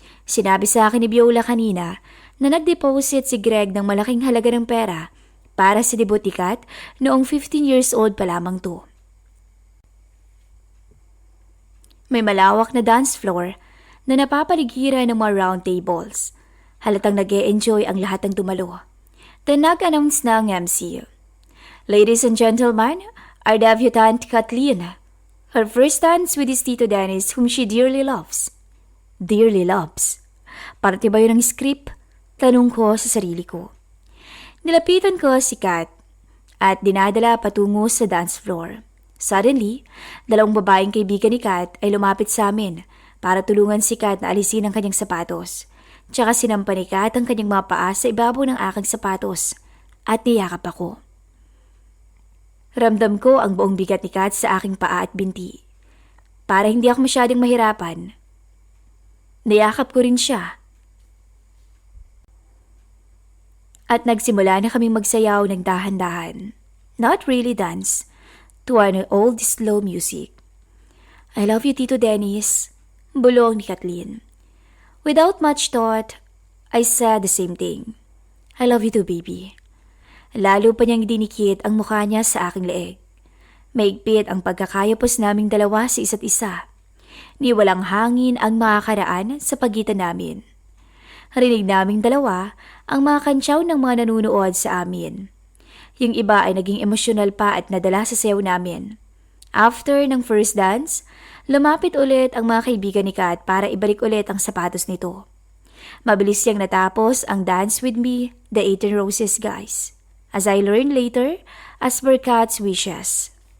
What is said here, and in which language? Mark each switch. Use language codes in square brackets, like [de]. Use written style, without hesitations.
[tl] Sinabi sa akin ni Viola kanina na nag-deposit si Greg ng malaking halaga ng pera para sa debut ni Kat noong 15 years old pa lamang to. May malawak na dance floor na napapaligiran ng mga round tables. Halatang nag-e-enjoy ang lahat ng dumalo. [en] Then [tl] nag-announce na ang MC. [en] Ladies and gentlemen, our debutante Kathleen. Her first dance with his Tito Dennis whom she dearly loves. Dearly loves. [tl] Parte ba yun ng script? Tanong ko sa sarili ko. Nilapitan ko si Kat at dinadala patungo sa dance floor. [en] Suddenly, [tl] dalawang babaeng kaibigan ni Kat ay lumapit sa amin para tulungan si Kat na alisin ang kanyang sapatos. Tsaka sinampa ni Kat ang kanyang mga paa sa ibabaw ng aking sapatos at niyakap ako. Ramdam ko ang buong bigat ni Kat sa aking paa at binti. Para hindi ako masyadong mahirapan, niyakap ko rin siya. At nagsimula na kaming magsayaw ng dahan-dahan. [en] Not really dance, to an old slow music. I love you, Tito Dennis, [tl] bulong ni Kathleen. [en] Without much thought, I said the same thing. I love you too, baby. [tl] Lalo pa niyang dinikit ang mukha niya sa aking leeg. Maigpit ang pagkakayapos naming dalawa sa isa't isa. Ni walang hangin ang makakaraan sa pagitan namin. Rinig naming dalawa ang mga kantsaw ng mga nanunood sa amin. Yung iba ay naging emosyonal pa at nadala sa sayaw namin. [en] After [tl] ng [en] first dance, [tl] lumapit ulit ang mga kaibigan ni Kat para ibalik ulit ang sapatos nito. Mabilis siyang natapos ang Dance With Me, the 18 Roses guys. [en] As I learned later, as per Kat's wishes.